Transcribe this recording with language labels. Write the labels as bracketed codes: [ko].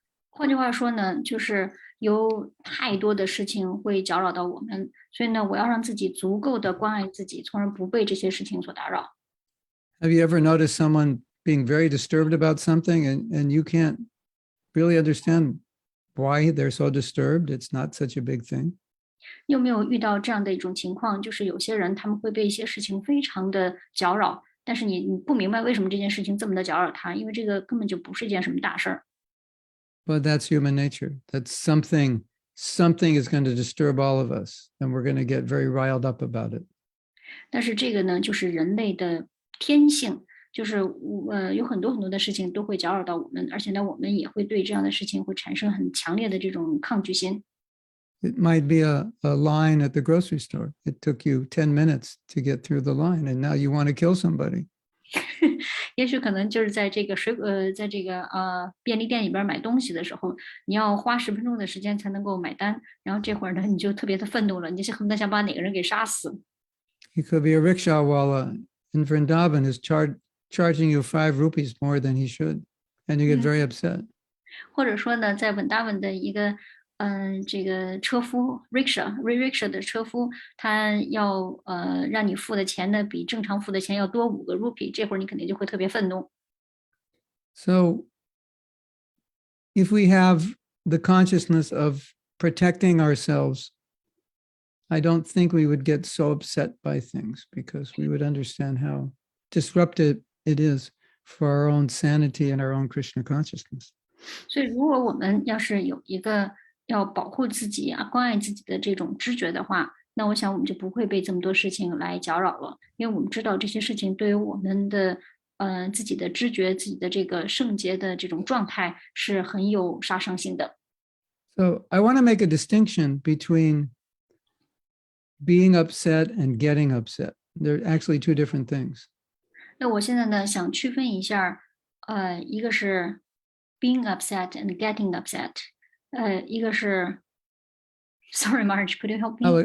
[zh] 换句话说呢，就是有太多的事情会搅扰到我们，所以呢，我要让自己足够的关爱自己，从而不被这些事情所打扰。 [en] Have you ever noticed someone being very disturbed about something and you can't really understand why they're so disturbed? It's not such a big thing. [zh] 你有没有遇到这样的一种情况，就是有些人他们会被一些事情非常的搅扰，但是你不明白为什么这件事情这么的搅扰他，因为这个根本就不是一件什么大事儿。 [en] But that's human nature. That's something is going to disturb all of us, and we're going to get very riled up about it. [zh] 但是这个呢，就是人类的天性，就是有很多很多的事情都会搅扰到我们，而且呢，我们也会对这样的事情会产生很强烈的这种抗拒心。 [en] It might be a line at the grocery store. It took you 10 minutes to get through the line, and now you want to kill somebody. [zh] 也许可能就是在这个在这个便利店里边买东西的时候，你要花10分钟的时间才能够买单，然后这会儿呢，你就特别的愤怒了，你就恨不得想把哪个人给杀死。 [en] He could be a rickshaw walla in Vrindavan is charging you 5 rupees more than he should, and you get very upset. [zh] 或者说呢，在稳达稳的一个这个车夫 rickshaw 的车夫，他要让你付的钱呢比正常付的钱要多5个 rupee，这会儿你肯定就会特别愤怒。 [en] So if we have the consciousness of protecting ourselves, I don't think we would get so upset by things, because we would understand how disruptive it is for our own sanity and our own Krishna consciousness. [zh] 所以，如果我们要是有一个要保护自己关爱自己的这种知觉的话，那我想我们就不会被这么多事情来搅扰了，因为我们知道这些事情对于我们的自己的知觉、自己的这个圣洁的这种状态是很有杀伤性的。 [en] So I want to make a distinction between being upset and getting upset. They're actually 2 different things. [zh] 那我现在呢，想区分一下，一个是 [en] being upset and getting upset， [zh] 一个是 ， [en] sorry Marge，could you help me？